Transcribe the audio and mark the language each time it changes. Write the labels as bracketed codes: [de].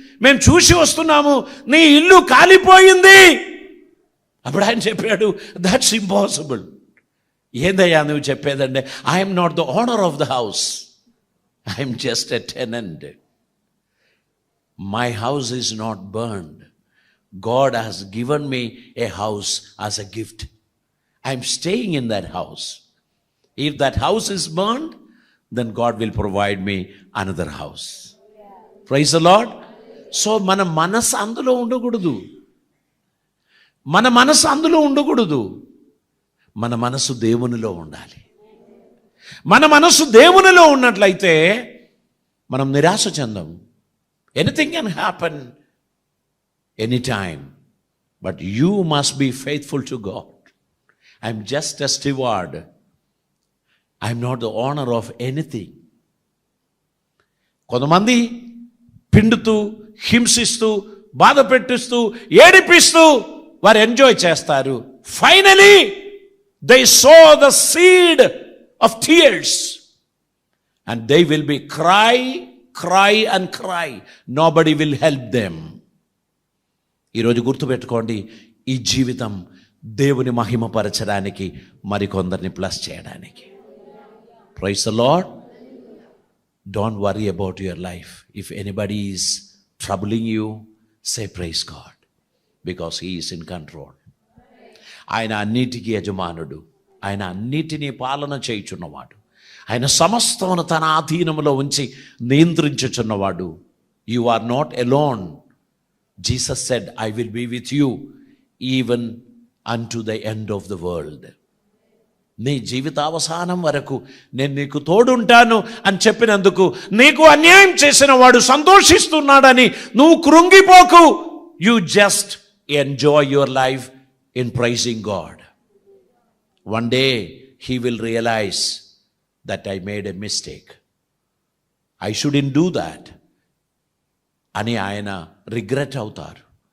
[te] మేము చూసి వస్తున్నాము, నీ ఇల్లు కాలిపోయింది. అప్పుడు ఆయన చెప్పాడు, [en] That's impossible. [te] ఏందయ్యా నువ్వు చెప్పేదండి? [en] I'm not the owner of the house, I'm just a tenant. My house is not burned. God has given me a house as a gift. I am staying in that house. If that house is burned, then God will provide me another house. Praise the Lord. [te] So మన మనసు అందులో ఉండకూడదు. మన మనసు అందులో ఉండకూడదు. మన మనసు దేవునిలో ఉండాలి. మన మనసు దేవునిలో ఉన్నట్లయితే మనం నిరాశ చెందం. [en] Anything can happen anytime, but you must be faithful to God. I'm just a steward. I'm not the owner of anything. [te] కొంతమంది పిండుతూ, హింసిస్తూ, బాధ పెట్టిస్తూ, ఏడిపిస్తూ వారు ఎంజాయ్ చేస్తారు. Finally [en] they sow the seed of tears and they will be cry and cry. Nobody will help them. [te] ఈరోజు గుర్తుపెట్టుకోండి, ఈ జీవితం దేవుని మహిమపరచడానికి, మరికొందరిని plus చేయడానికి. [en] Praise the lord. Don't worry about your life. If anybody is troubling you, say praise God, because he is in control. [te] ఆయన అన్నిటికీ యజమానుడు. ఆయన అన్నిటినీ పాలన చేయుచున్నవాడు. ఆయన సమస్తమును తన ఆధీనంలో ఉంచి నియంత్రించుచున్నవాడు. [en] You are not alone. Jesus said, I will be with you even unto the end of the world. [te] నీ జీవితావసానం వరకు నేను నీకు తోడుంటాను అని చెప్పినందుకు నీకు అన్యాయం చేసిన వాడు సంతోషిస్తున్నాడని నువ్వు కృంగిపోకు. [en] You just enjoy your life in praising God. One day he will realize that I made a mistake, I shouldn't do that [te] అని ఆయన రిగ్రెట్ అవుతారు.